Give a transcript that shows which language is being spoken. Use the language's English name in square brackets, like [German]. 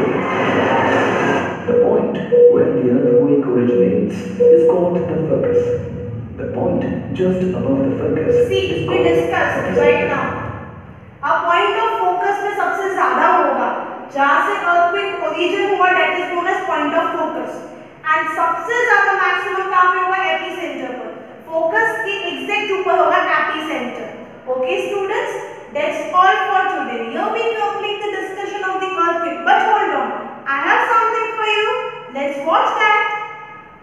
[English] The point where the earthquake originates is called the focus. The point just above the focus. See, we discussed right now. A point of focus [Hindi] में सबसे ज़्यादा होगा जहाँ से [English] earthquake origin हुआ, that is known as point of focus. [Hindi] And सबसे ज़्यादा maximum कहाँ पे होगा? epicenter पर. Focus के exact ऊपर होगा epicenter. [English] Okay, students, that's all for today. Here we complete the discussion of the earthquake. But hold on, I have something for you. Let's watch that.